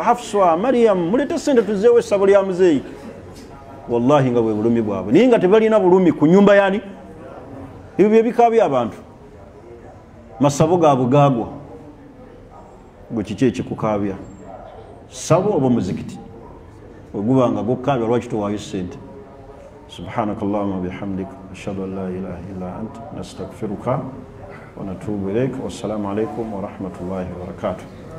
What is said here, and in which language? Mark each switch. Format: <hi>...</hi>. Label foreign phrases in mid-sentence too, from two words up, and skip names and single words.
<lg>Hafsa, Maryam, muleete ssente tuzeewo essabo lya muzeeyi. Wallahi nga bwe bulumi bwabwe. Naye nga tebalina bulumi ku nnyumba yani. Ebyo bye bikaabya abantu. Masabo gaabwe gaagwa. Gwe kiki ekikukaabya? Ssabo oba muzikiti? Oguba nga gukkaabya lwaki towaayo ssente?</lg> <ar>سبحانك اللهم وبحمدك أشهد أن لا إله إلا أنت نستغفرك ونتوب إليك والسلام عليكم ورحمة الله وبركاته.</ar>